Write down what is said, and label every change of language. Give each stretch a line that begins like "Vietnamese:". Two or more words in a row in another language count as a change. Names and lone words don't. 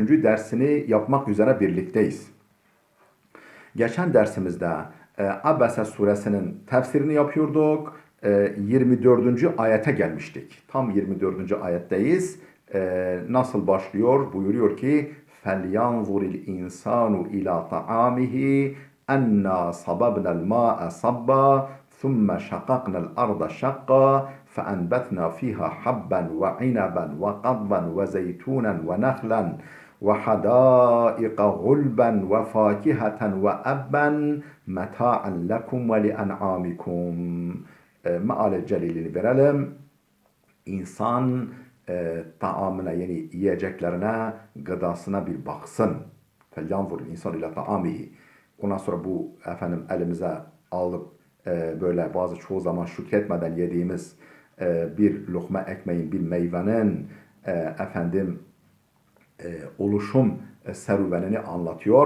Turkish: dersini yapmak üzere birlikteyiz. Geçen dersimizde Abese suresinin tefsirini yapıyorduk. 24. ayete gelmiştik. Tam 24. ayetteyiz. Nasıl başlıyor? Buyuruyor ki
Arabic: فَلْيَنْظُرِ الْاِنْسَانُ اِلَى طَعَامِهِ اَنَّا صَبَبْنَا الْمَاءَ صَبًّا ثُمَّ شَقَقْنَا الْأَرْضَ شَقًّا فَأَنْبَتْنَا فِيهَا حَبًّا وَعِنَبًا وَقَضْبًا وَزَيْتُونًا وَنَخْلًا وحدائق غلبا وفاكهة وأبا متاعا لكم ولأنعامكم.
Turkish: Meale celilini verelim. İnsan taamına yani yiyeceklerine, gıdasına bir baksın.
Arabic: فلينظر الإنسان إلى طعامه.
Turkish: Ondan sonra bu elimize alıp böyle çoğu zaman şükretmeden yediğimiz bir lokma ekmeğin, bir meyvenin oluşum serüvenini anlatıyor.